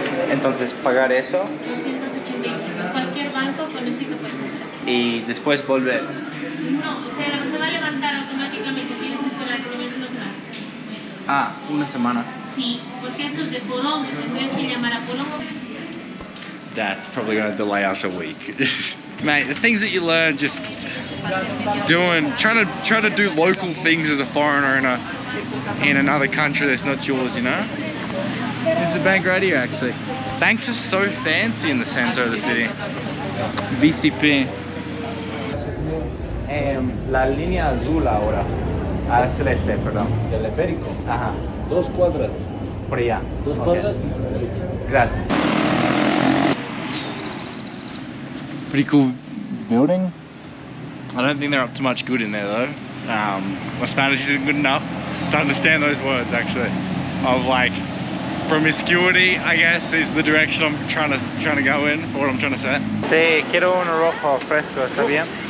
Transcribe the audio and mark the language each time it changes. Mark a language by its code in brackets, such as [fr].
[es] Entonces, pagar eso 285. Cualquier banco con este que puedes hacer. y después volver. No, o sea, se va a levantar automáticamente. Tienes que esperar por lo menos una semana. Ah, una semana. Sí, porque esto es de Porón. Tendrías que llamar a Porón. [en] That's probably going to delay us a week. Mate, the things that you learn just trying to do local things as a foreigner in another country that's not yours, you know? This is the bank right here, actually. Banks are so fancy in the center of the city. BCP. [es] La línea azul ahora. Ah, celeste, perdón. Teleférico. Ajá. 2 cuadras. Por allá. 2 Ok. cuadras. Gracias. [en] Pretty cool building. I don't think they're up to much good in there though. My Spanish isn't good enough to understand those words actually. Of like promiscuity, I guess, is the direction I'm trying to go in for what I'm trying to say. [es] Sí, quiero un rojo fresco, ¿está bien?